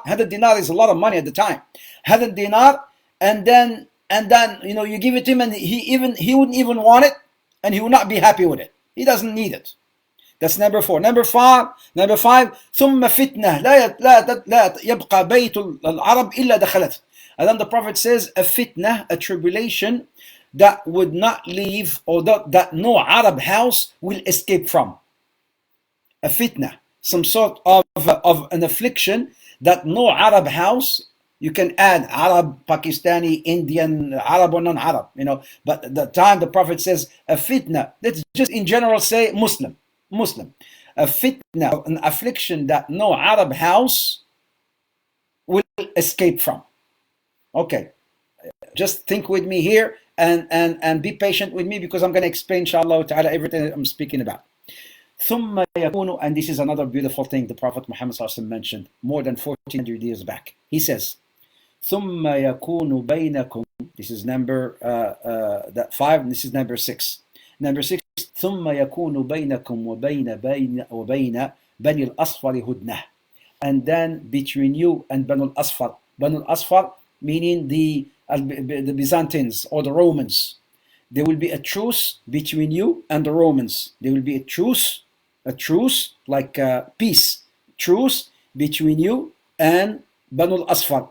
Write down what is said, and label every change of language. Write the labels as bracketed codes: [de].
[en] 100 dinar is a lot of money at the time. 100 dinar, and then you give it to him, and he wouldn't even want it, and he would not be happy with it. He doesn't need it. That's number 4. Number 5, [ar] ثم فتنة لا يبقى بيت العرب إلا دخلت. [en] And then the Prophet says a fitna, a tribulation that would not leave, or that no Arab house will escape from. A fitna, some sort of an affliction that no Arab house, you can add Arab, Pakistani, Indian, Arab or non-Arab, but at the time the Prophet says a fitna, let's just in general say Muslim. A fitna, an affliction that no Arab house will escape from. Okay, just think with me here and be patient with me, because I'm going to explain inshallah ta'ala everything that I'm speaking about. [ar] ثم يكون, [en] and this is another beautiful thing the Prophet Muhammad mentioned more than 1400 years back. He says, [ar] ثم يكون بينكم, [en] this is number 5, and this is number 6. Number 6, [ar] ثم يكون بينكم وبين بني الأصفر هدنة. [en] And then between you and Banu al-Asfar. Banu al-Asfar meaning the Byzantines or the Romans. There will be a truce between you and the Romans. There will be a truce like peace. Truce between you and Banu al-Asfar.